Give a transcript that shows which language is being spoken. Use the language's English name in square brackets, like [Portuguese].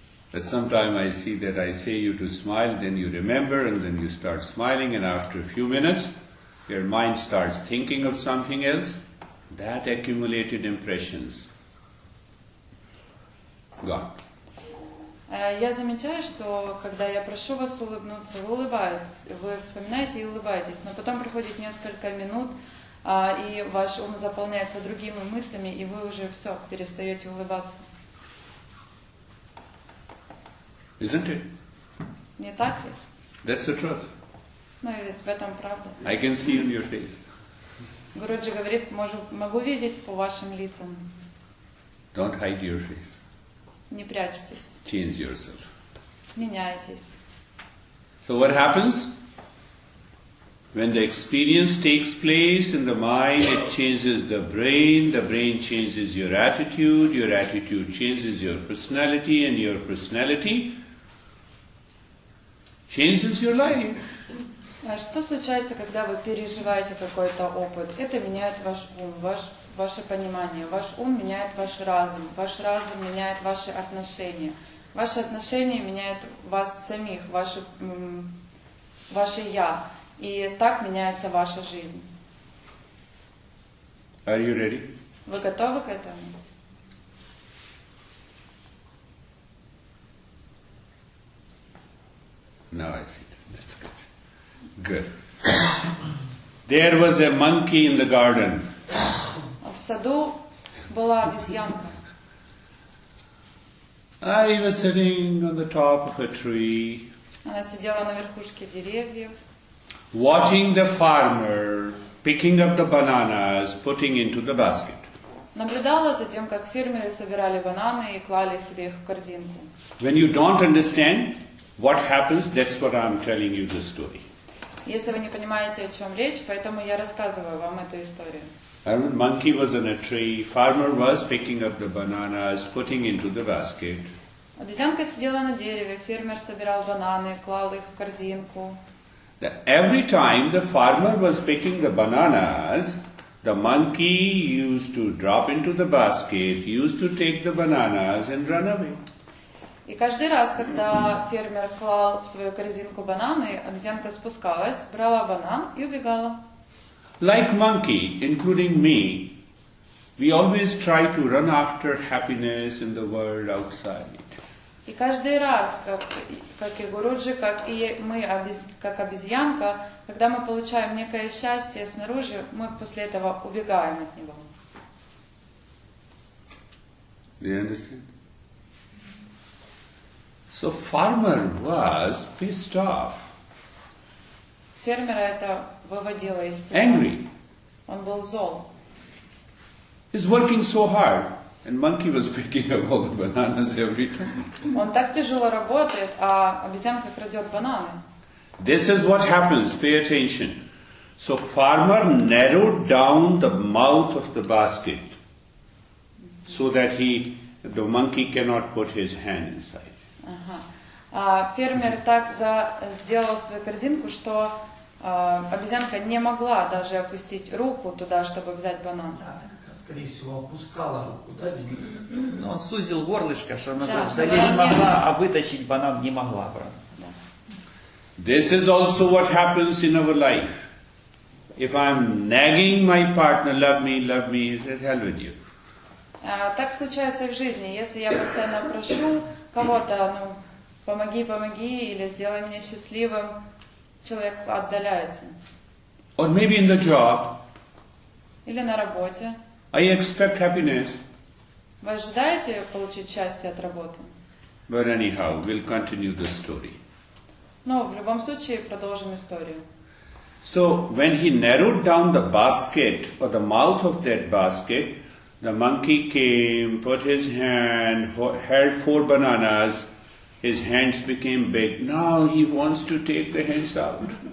[English] But sometimes I see that I say you to smile, then you remember, and then you start smiling, and after a few minutes, your mind starts thinking of something else. That accumulated impressions gone. [Russian] Я замечаю, что когда я прошу вас улыбнуться, вы улыбаетесь, вы вспоминаете и улыбаетесь, но потом проходит несколько минут, и ваш ум заполняется другими мыслями, и вы уже все, перестаете улыбаться. [English] Isn't it? [Russian] Не так ли? [English] That's the truth. [Russian] Ну и ведь в этом правда. [English] I can see in your face. [Russian] Гуруджи говорит, могу видеть по вашим лицам. [English] Don't hide your face. [Russian] Не прячьтесь, [English] Change yourself. [Russian] меняйтесь. [English] So what happens? When the experience takes place in the mind, it changes the brain changes your attitude changes your personality, and your personality changes your life. [Russian] Что случается, когда вы переживаете какой-то опыт? Это меняет ваш ум, ваше понимание. Ваш ум меняет ваш разум меняет ваши отношения. Ваши отношения меняют вас самих, ваше «я». И так меняется ваша жизнь. [English] Are you ready? [Russian] Вы готовы к этому? [English] Now I see. That's good. Good. There was a monkey in the garden. [Russian] В саду была обезьянка. [English] I was sitting on the top of a tree, [Russian] Она сидела на верхушке деревьев, [English] watching the farmer picking up the bananas, putting into the basket. [Russian] наблюдала за тем, как фермеры собирали бананы и клали себе их в корзинку. [English] When you don't understand what happens, that's what I'm telling you the story. [Russian] Если вы не понимаете, о чем речь, поэтому я рассказываю вам эту историю. [English] A monkey was on a tree, farmer was picking up the bananas, putting into the basket. [Russian] Обезьянка сидела на дереве, фермер собирал бананы, клал их в корзинку. [English] Every time the farmer was picking the bananas, the monkey used to drop into the basket, used to take the bananas and run away. [Russian] И каждый раз, когда фермер клал в свою корзинку бананы, обезьянка спускалась, брала банан и убегала. [English] Like monkey, including me, we always try to run after happiness in the world outside. [Russian] И каждый раз, как и Гуруджи, как и мы, как обезьянка, когда мы получаем некое счастье снаружи, мы после этого убегаем от него. [English] Do you understand? So farmer was pissed off, [Russian] Фермера это выводило из себя. [English] angry. [Russian] Он был зол. [English] He's working so hard, and monkey was picking up all the bananas every time. [Russian] Он так тяжело работает, а обезьянка крадет бананы. [English] This is what happens, pay attention. So farmer narrowed down the mouth of the basket so that the monkey cannot put his hand inside. [Russian] Ага. А фермер так сделал свою корзинку, что обезьянка не могла даже опустить руку туда, чтобы взять банан. Скорее всего, опускала руку, да, Денис? Но он сузил горлышко, что она Да, залезть могла, а вытащить банан не могла. [English] This is also what happens in our life. If I'm nagging my partner, love me, he says, hell with you. [Russian] Так случается и в жизни. Если я постоянно прошу кого-то, помоги, или сделай меня счастливым, человек отдаляется. [English] Or maybe in the job, [Russian] Или на работе. [English] I expect happiness. [Russian] Вы ожидаете получить счастье от работы? [English] But anyhow, we'll continue the story. [Russian] Но в любом случае продолжим историю. [English] So when he narrowed down the basket or the mouth of that basket, the monkey came, put his hand, held 4 bananas. His hands became big. Now he wants to take the hands out.